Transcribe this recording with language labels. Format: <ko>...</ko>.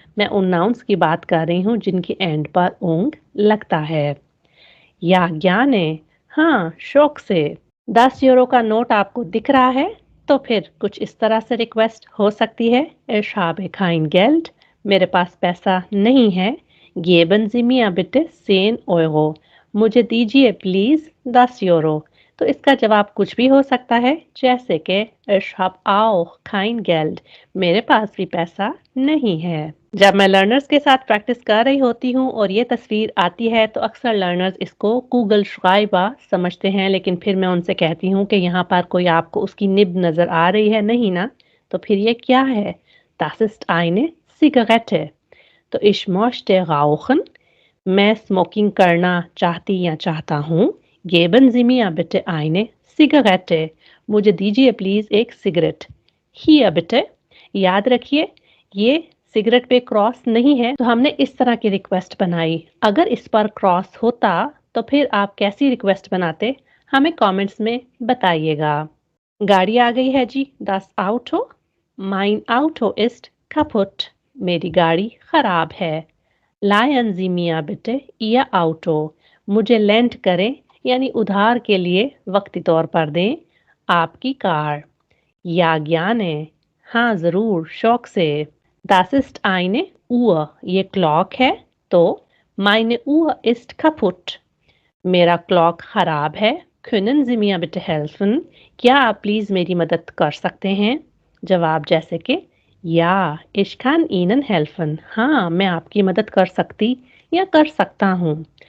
<hi>मैं उन नाउन्स की बात कर रही हूँ जिनकी एंड पर उंग लगता है। या ज्ञाने, हाँ शौक से। 10 यूरो का नोट आपको दिख रहा है तो फिर कुछ इस तरह से रिक्वेस्ट हो सकती है।</hi> <de>Ich habe kein Geld,</de> <hi>मेरे पास पैसा नहीं है।</hi> <de>Geben Sie mir bitte 10 Euro,</de> <hi>मुझे दीजिए प्लीज 10 यूरो। तो इसका जवाब कुछ भी हो सकता है, जैसे कि</hi> <de>Ich habe auch kein Geld,</de> <hi>मेरे पास भी पैसा नहीं है। जब मैं लर्नर्स के साथ प्रैक्टिस कर रही होती हूँ और ये तस्वीर आती है तो अक्सर लर्नर्स इसको गूगल श्राइबा समझते हैं, लेकिन फिर मैं उनसे कहती हूँ कि यहाँ पर कोई आपको उसकी निब नजर आ रही है नहीं ना, तो फिर ये क्या है?</hi> <de>Das ist eine Zigarette।</de> <hi>तो</hi> <de>ich möchte rauchen,</de> <hi>मैं स्मोकिंग करना चाहती या चाहता हूँ।</hi> <de>Geben Sie mir bitte eine Zigarette,</de> <hi>मुझे दीजिए प्लीज एक सिगरेट।</hi> <de>Hier bitte,</de> <hi>याद रखिए ये सिगरेट पे क्रॉस नहीं है, तो हमने इस तरह की रिक्वेस्ट बनाई। अगर इस पर क्रॉस होता तो फिर आप कैसी रिक्वेस्ट बनाते, हमें कमेंट्स में बताइएगा। गाड़ी आ गई है जी।</hi> <de>Das Auto, mein Auto ist kaputt,</de> <hi>मेरी गाड़ी खराब है।</hi> <de>Leihen Sie mir bitte Ihr Auto,</de> <hi>मुझे लेंट करें यानी उधार के लिए वक्ती तौर पर दें आपकी कार। या ज्ञाने, हाँ जरूर शौक से।</hi> <de>Das ist eine Uhr,</de> <hi>ये क्लॉक है। तो</hi> <de>meine Uhr ist kaputt,</de> <hi>मेरा क्लॉक खराब है।</hi> <de>Können Sie mir bitte helfen,</de> <hi>क्या आप प्लीज मेरी मदद कर सकते हैं? जवाब जैसे कि या</hi> <de>ich kann Ihnen helfen,</de> <hi>हाँ मैं आपकी मदद कर सकती या कर सकता हूँ।</hi>